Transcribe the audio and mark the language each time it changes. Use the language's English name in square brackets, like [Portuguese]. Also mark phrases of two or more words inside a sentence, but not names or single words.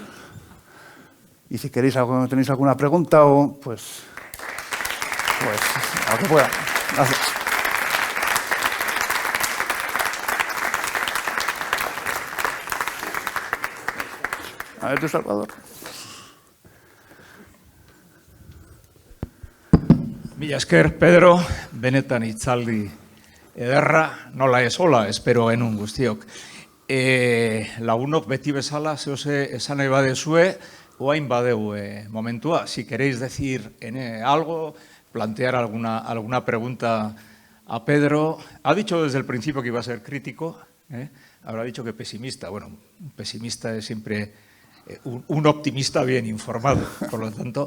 [Spanish] Y si queréis algo, tenéis alguna pregunta o pues a lo que pueda. Gracias. A ver tú, Salvador. [Basque] Mila esker, Pedro, benetan hitzaldi ederra, nola ez hola, espero genuen guztiok. Lagunok beti bezala, zehose esan nahi badezue, oain badeu momentua. [Spanish] Si queréis decir algo, plantear alguna pregunta a Pedro. Ha dicho desde el principio que iba a ser crítico, habrá dicho que pesimista. Bueno, un pesimista es siempre un optimista bien informado, por lo tanto.